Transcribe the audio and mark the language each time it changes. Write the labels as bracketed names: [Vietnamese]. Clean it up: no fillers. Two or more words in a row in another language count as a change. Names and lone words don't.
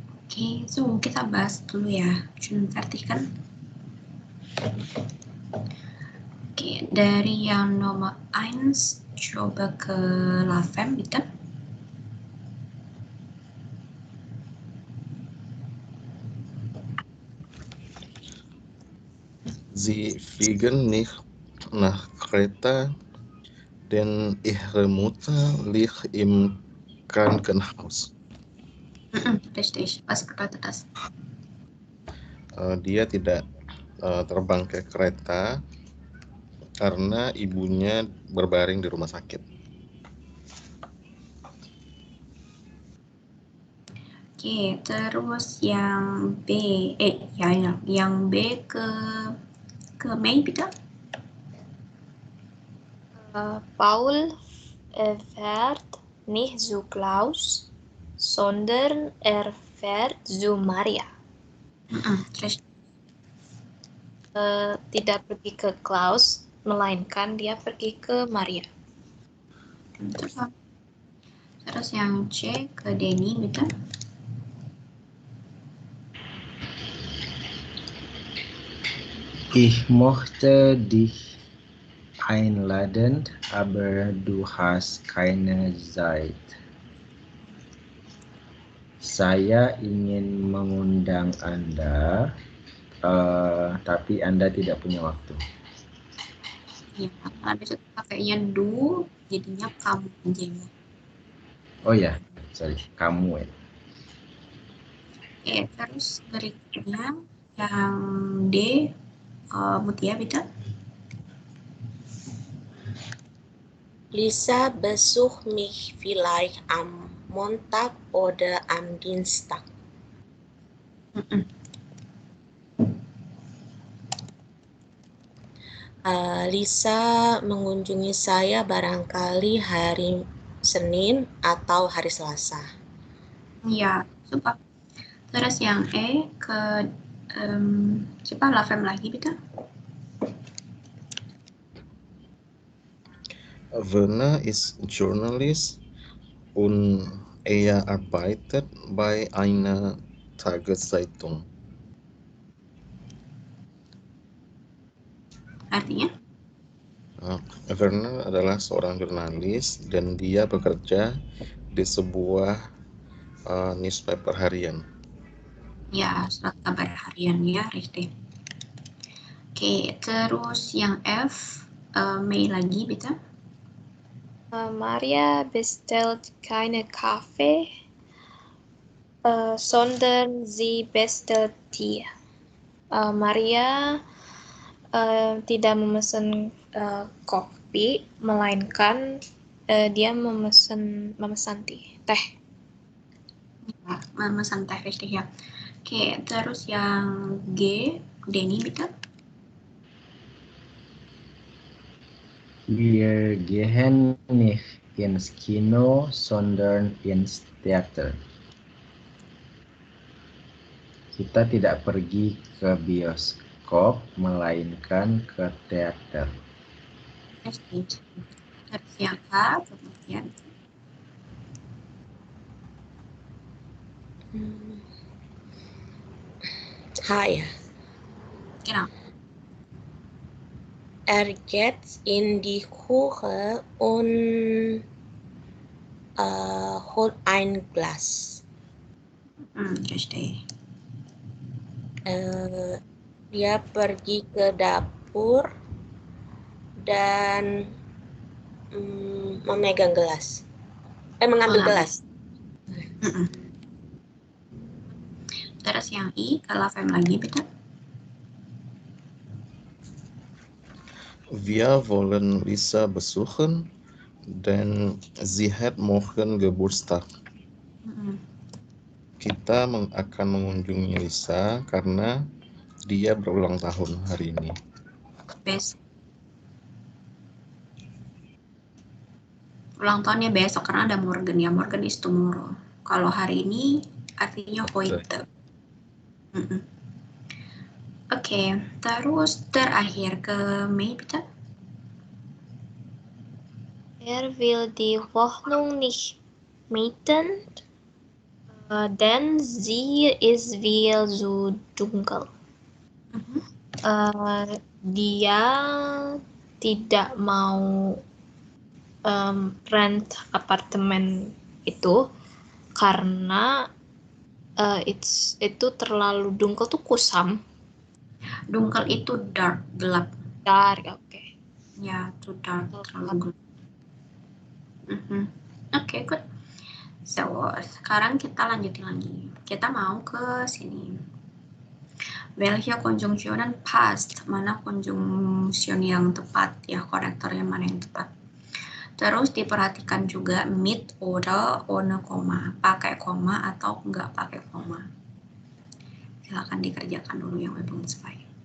[Indonesian] Oke, so kita bahas dulu ya. [German] Schön fertig [Indonesian] kan? Oke, dari yang nomor 1 coba ke Lavem, bitte. [German] Sie fliegen nicht nach Kreta, denn ihre Mutter liegt im Krankenhaus. Richtig. Was bedeutet das? [Indonesian] Dia tidak terbang ke Kreta karena ibunya berbaring di rumah sakit. Oke, terus yang B, yang B ke Mei, bitte. [German] Paul fährt nicht zu Klaus, sondern fährt zu Maria. Richtig. [Indonesian] Tidak pergi ke Klaus, melainkan dia pergi ke Maria. Terus yang C ke Denny, bitte. [German] Ich möchte dich einladen, aber du hast keine Zeit. [Indonesian] Saya ingin mengundang Anda, tapi Anda tidak punya waktu. Ya, habis itu pakainya du, jadinya kamu aja ya. Oh ya, sorry, kamu ya. Oke, terus berikutnya yang D, Mutia, bitte. [German] Lisa besucht mich vielleicht am Montag oder am Dienstag. [Indonesian] Lisa mengunjungi saya barangkali hari Senin atau hari Selasa. Ya, super. Terus yang E ke siapa? Lavem lagi, bitte. [German] Werner ist Journalist und er arbeitet bei einer Tageszeitung. [Indonesian] Artinya? Werner adalah seorang jurnalis dan dia bekerja di sebuah newspaper harian. Ya, surat kabar harian ya, richtig. Oke, terus yang F, Mei lagi, bitte. [German] Maria bestellt keine Kaffee, sondern sie bestellt Tee. [Indonesian] Maria tidak memesan kopi, melainkan dia memesan teh. Ya, memesan teh, richtig ya. Oke, terus yang G, Denny, bitte. [German] Wir gehen nicht ins Kino, sondern ins Theater. [Indonesian] Kita tidak pergi ke bioskop, melainkan ke teater. Richtig. Terus yang H, kemudian H ya. genau. [German] Geht in die Küche und holt ein Glas. Richtig. [Indonesian] Dia pergi ke dapur dan memegang gelas. Mengambil gelas. Terus yang I, ke Lavem lagi, bitte. [German] Wir wollen Lisa besuchen, denn sie hat morgen Geburtstag. [Indonesian] Kita akan mengunjungi Lisa karena dia berulang tahun hari ini. Besok. Ulang tahunnya besok karena ada Morgan ya. [English] Morgan is tomorrow. [Indonesian] Kalau hari ini artinya heute. Oke, terus terakhir ke Mei, bitte. [German] Will die Wohnung nicht mieten, Then sie ist viel zu dunkel. Mhm. [Indonesian] Dia tidak mau rent apartemen itu karena itu terlalu dunkel tuh kusam. Dunkel itu dark, gelap. Dark, oke. Ya, [English] too dark, [Indonesian] terlalu gelap. [English] Oke, good. [Indonesian] So, sekarang kita lanjutin lagi. Kita mau ke sini. [German] Welche Konjunktionen passt? [Indonesian] Mana konjungsi yang tepat ya, konektornya mana yang tepat. Terus diperhatikan juga [German] mit oder ohne koma, [Indonesian] pakai koma atau enggak pakai koma. Silakan dikerjakan dulu yang belum selesai.